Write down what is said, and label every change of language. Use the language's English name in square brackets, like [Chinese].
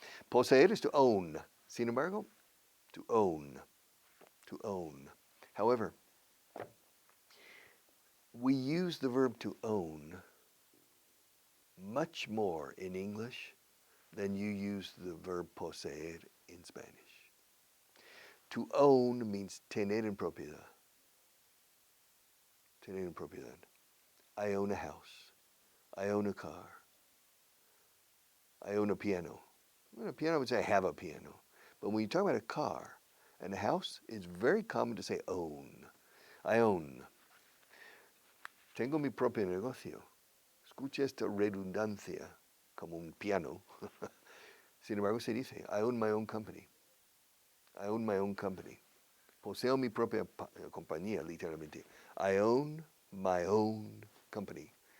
[English] Poseer is to own. Sin embargo, to own. To own. However, we use the verb to own much more in English than you use the verb poseer in Spanish. To own means tener en propiedad. Tener en propiedad. I own a house. I own a car. I own a piano. Well, a piano would say I have a piano. But when you talk about a car and a house, it's very common to say own. I own. [Spanish] Tengo mi propio negocio. Escucha esta redundancia como un piano. [English] Sin embargo, se dice, I own my own company. I own my own company. [Spanish] Poseo mi propia compañía, literalmente. I own my own company.